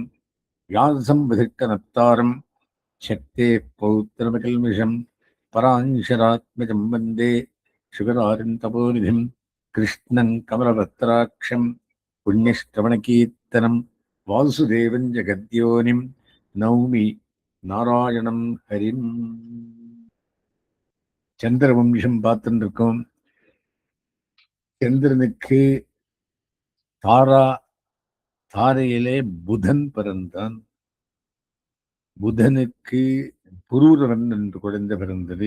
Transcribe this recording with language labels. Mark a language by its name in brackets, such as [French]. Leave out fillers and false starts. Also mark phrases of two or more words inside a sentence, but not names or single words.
[Sanskrit] व्यासं विधिष्टनप्तारं शक्तेः पौत्रमकल्मषं परांशरात्मजं वन्दे शुकरारिं तपोनिधिं कृष्णं कमलभद्राक्षं पुण्यश्रवणकीर्तनं वासुदेवं जगद्योनिं नौमि नारायणं हरिम्. [Tamil] சந்திரவம்சம் பார்த்துட்டு இருக்கோம். சந்திரனுக்கு தாரையிலே புதன் பிறந்தான். புதனுக்கு புரூரவன் என்று குழந்தை பிறந்தது.